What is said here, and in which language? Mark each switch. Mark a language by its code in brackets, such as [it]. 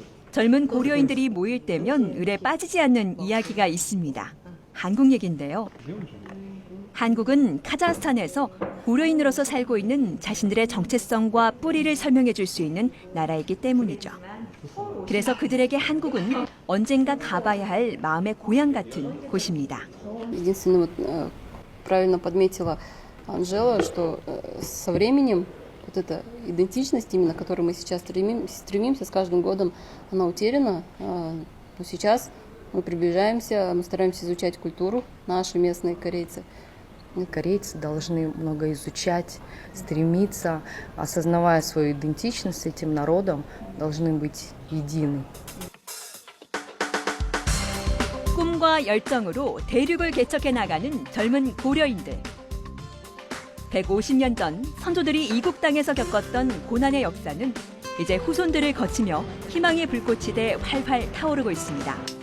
[ko] 젊은 고려인들이 모일 때면 을에 빠지지 않는 이야기가 있습니다. 한국 얘기인데요. 한국은 카자흐스탄에서 고려인으로서 살고 있는 자신들의 정체성과 뿌리를 설명해 줄 수 있는 나라이기 때문이죠. 그래서 그들에게 한국은 언젠가 가봐야 할 마음의 고향 같은 곳입니다. [ru] Единственное, вот, правильно подметила Анжела, что со временем вот эта идентичность, именно к которой мы сейчас стремимся, с каждым годом она утеряна. Но сейчас мы приближаемся, мы стараемся изучать культуру, наши местные корейцы. Корейцы должны много изучать, стремиться, осознавая свою идентичность с этим народом, должны быть едины. [ko] 꿈과 열정으로 대륙을 개척해 나가는 젊은 고려인들. 150년 전 선조들이 이국 땅에서 겪었던 고난의 역사는 이제 후손들을 거치며 희망의 불꽃이 돼 활활 타오르고 있습니다.